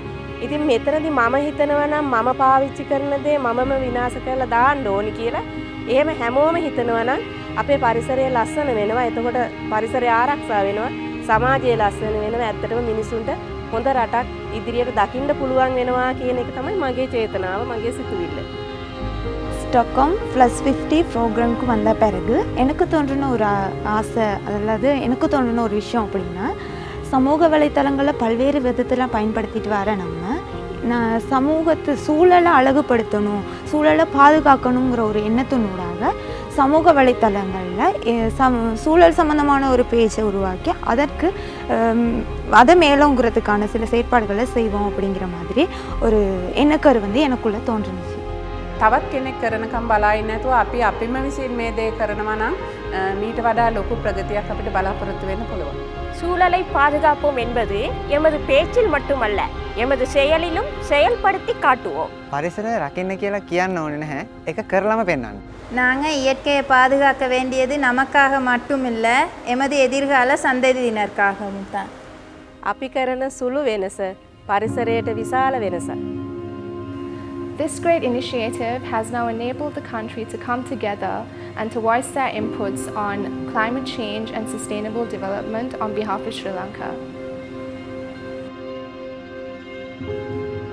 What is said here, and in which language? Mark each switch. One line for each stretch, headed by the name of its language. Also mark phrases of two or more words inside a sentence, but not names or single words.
Sinhala: ඉතින් මෙතනදී මම හිතනවා නම් මම පාවිච්චි කරන දේ මමම විනාශ කරලා දාන්න ඕනි කියලා. එහෙම හැමෝම හිතනවා නම් අපේ පරිසරය ලස්සන වෙනවා. එතකොට පරිසරය ආරක්ෂා වෙනවා. සමාජය ලස්සන වෙනවා. ඇත්තටම මිනිසුන්ට හොඳ රටක් ඉදිරියට දකින්න පුළුවන් වෙනවා කියන එක තමයි මගේ චේතනාව, මගේ සිතුවිල්ල.
Tamil: Stockholm+50 ப்ரோக்ராமுக்கு வந்த பிறகு எனக்கு தோன்றின ஒரு ஆசை, அதாவது எனக்கு தோன்றின ஒரு விஷயம் அப்படின்னா, சமூக வலைத்தளங்களில் பல்வேறு விதத்தில் பயன்படுத்திட்டு வர நான் சமூகத்தை சூழலை அழகுபடுத்தணும், சூழலை பாதுகாக்கணுங்கிற ஒரு எண்ணத்தினூடாக சமூக வலைத்தளங்களில் சூழல் சம்மந்தமான ஒரு பேஜை உருவாக்கி அதற்கு அதை மேலோங்கிறதுக்கான சில செயற்பாடுகளை செய்வோம் அப்படிங்கிற மாதிரி ஒரு எண்ணக்கரு வந்து எனக்குள்ளே தோன்றுனுச்சு.
Sinhala: තවත් කෙනෙක් කරනකම් බලා ඉන්නේ නැතුව අපි අපිම විසින් මේ දේ කරනවා නම් මීට වඩා ලොකු ප්‍රගතියක් අපිට බලාපොරොත්තු වෙන්න පුළුවන්.
Tamil: சூழலை பாதுகாப்போம் என்பது எமது பேச்சில் மட்டுமல்ல, எமது செயலிலும் செயல்படுத்தி காட்டுவோம்.
Sinhala: පරිසරය රකින්න කියලා කියන්න ඕනේ නැහැ. ඒක කරලම පෙන්නන්න.
Tamil: நாங்கள் இயற்கையை பாதுகாக்க வேண்டியது நமக்காக மட்டும் இல்லை, எமது எதிர்கால சந்ததியினருக்காகவும் தான்.
Sinhala: අපි කරන සුළු වෙනස පරිසරයට විශාල වෙනසක්.
English: This great initiative has now enabled the country to come together and to voice their inputs on climate change and sustainable development on behalf of Sri Lanka.